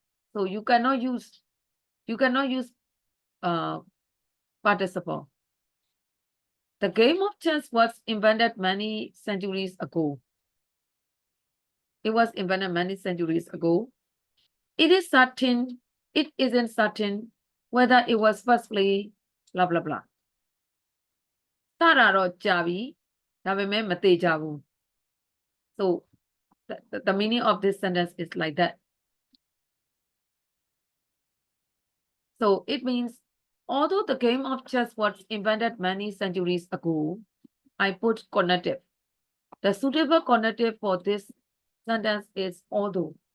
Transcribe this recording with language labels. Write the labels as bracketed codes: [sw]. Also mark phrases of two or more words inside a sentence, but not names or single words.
[en] So you cannot use participle. The game of chess was invented many centuries ago. It was invented many centuries ago. It isn't certain whether it was first played, blah blah blah. [my] စတာတော့ကြာပြီဒါပေမဲ့မသေချာဘူး [en] So the meaning of this sentence is like that. So it means although the game of chess was invented many centuries ago, I put connotative. The suitable connotative for this sentence is although.